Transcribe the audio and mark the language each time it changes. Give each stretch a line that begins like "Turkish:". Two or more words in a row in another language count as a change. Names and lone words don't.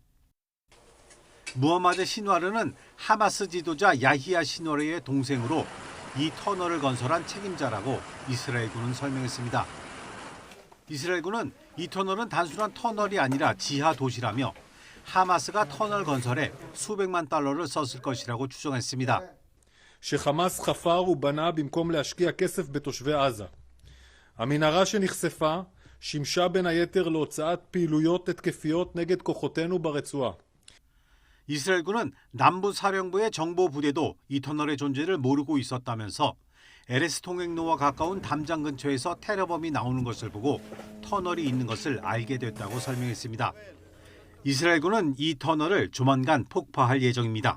Korean: 무함마드 시누아르는 하마스 지도자 야히야 시누아르의 동생으로 이 터널을 건설한 책임자라고 이스라엘군은 설명했습니다. 이스라엘군은 이 터널은 단순한 터널이 아니라 지하 도시라며 하마스가 터널 건설에 수백만 달러를 썼을 것이라고 추정했습니다.
Hebrew: שחמאס חפר ובנה במקום להשקיע כסף בתושבי עזה. המנהרה שנחשפה שימשה בין היתר להוצאת פעילויות התקפיות נגד כוחותינו ברצועה.
Korean: 이스라엘군은 남부 사령부의 정보 부대도 이 터널의 존재를 모르고 있었다면서 에레스 통행로와 가까운 담장 근처에서 테러범이 나오는 것을 보고 터널이 있는 것을 알게 됐다고 설명했습니다. 이스라엘군은 이 터널을 조만간 폭파할 예정입니다.